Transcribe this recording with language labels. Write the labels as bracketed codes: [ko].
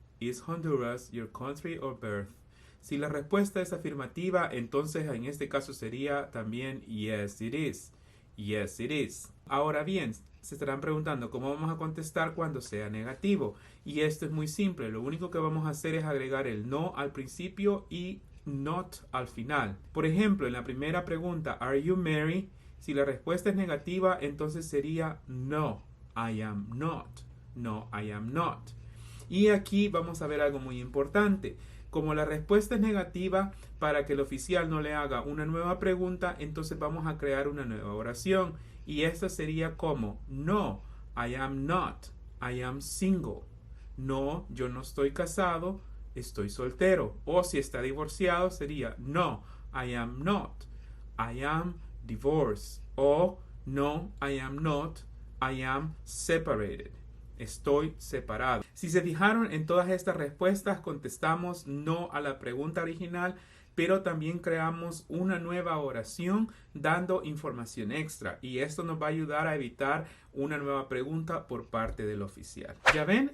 [en] Is Honduras your country of birth? [es] Si la respuesta es afirmativa, entonces en este caso sería también [en] yes it is. Yes it is. [es] Ahora bien, se estarán preguntando cómo vamos a contestar cuando sea negativo. Y esto es muy simple. Lo único que vamos a hacer es agregar el no al principio y not al final. Por ejemplo, en la primera pregunta, [en] ¿Are you married? [es] Si la respuesta es negativa, entonces sería [en] no, I am not. No, I am not. [es] Y aquí vamos a ver algo muy importante. Como la respuesta es negativa, para que el oficial no le haga una nueva pregunta, entonces vamos a crear una nueva oración. Y esta sería como, [en] no, I am not. I am single. [es] No, yo no estoy casado, estoy soltero. O si está divorciado, sería, [en] no, I am not. I am divorced. O no, I am not, I am separated. [es] Estoy separado. Si se fijaron en todas estas respuestas, contestamos no a la pregunta original, pero también creamos una nueva oración dando información extra. Y esto nos va a ayudar a evitar una nueva pregunta por parte del oficial. ¿Ya ven?